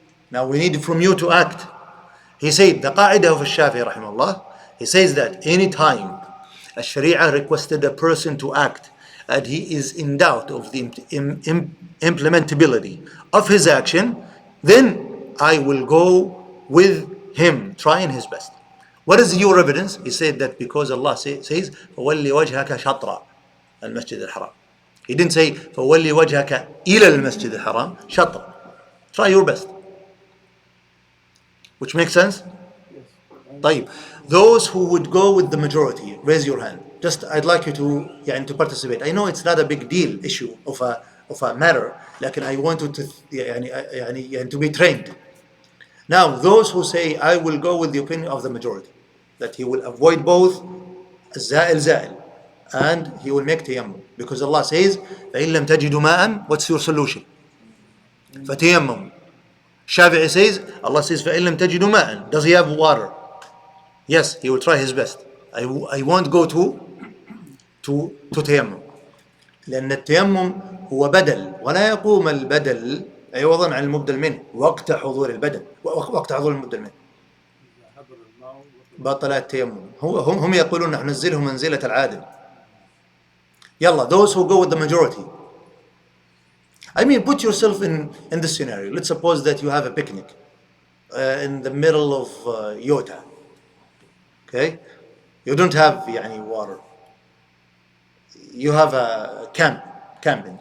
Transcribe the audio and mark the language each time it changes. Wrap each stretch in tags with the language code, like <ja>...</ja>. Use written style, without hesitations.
<en>Now we need from you to act. He said, the qaida of Shafi'i rahimahullah, he says that any time a Sharia requested a person to act and he is in doubt of the implementability of his action, then I will go with him, trying his best. What is your evidence? He said that because Allah says,</en> <ar>فَوَلِّ وَجْهَكَ شَطْرَ الْمَسْجِدِ الْحَرَامِ.</ar> <en>He didn't say,</en> <ar>فَوَلِّ وَجْهَكَ إِلَى الْمَسْجِدِ الْحَرَامِ شَطْرَ.</ar> <en>Try your best. Which makes sense? Yes.</en> <ar>طيب.</ar> <en>Those who would go with the majority, raise your hand. Just I'd like you to to participate. I know it's not a big deal issue of a matter, لكن I want you to to be trained. Now, those who say I will go with the opinion of the majority, that he will avoid both الزائل زائل and he will make tayammum, because Allah says</en> <ar>فإن لم تجدوا ماء,</ar> <en>what's your solution?</en> <ar>فتيمم.</ar> <en>Shafi'i says, Allah says</en> <ar>فإن لم تجدوا ماء,</ar> <en>does he have water? Yes, he will try his best. I won't go to</en> <ar>تيمم, لأن التيمم هو بدل ولا يقوم البدل عوضا عن المبدل منه وقت حضور البدل وقت حضور المبدل منه. بطل التيمم. هم يقولون نحن ننزله منزلة العادل.</ar> <en>يلا, those who go with the majority. I mean, put yourself in this scenario. Let's suppose that you have a picnic in the middle of Utah. Okay, you don't have water. You have a camping.</en>